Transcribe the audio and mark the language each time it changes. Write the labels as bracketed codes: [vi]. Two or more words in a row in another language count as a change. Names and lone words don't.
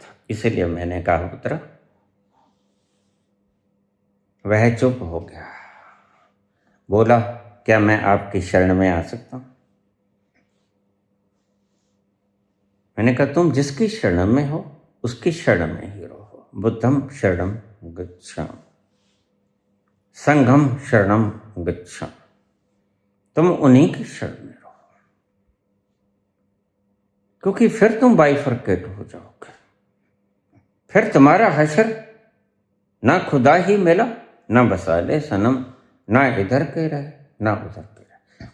[hi] इसलिए मैंने कहा पुत्र, वह चुप हो गया, बोला क्या मैं आपकी शरण में आ सकता हूं? मैंने कहा तुम जिसकी शरण में हो उसकी शरण में ही रहो। [pi] बुद्धम शरणम गच्छामि, संघम शरणम गच्छामि। [hi] तुम उन्हीं की शरण में रहो, क्योंकि फिर तुम बाइफरकेट हो जाओगे। फिर तुम्हारा हशर ना खुदा ही मिला, ना बसाले सनम, ना इधर के रहे ना उधर के रहे।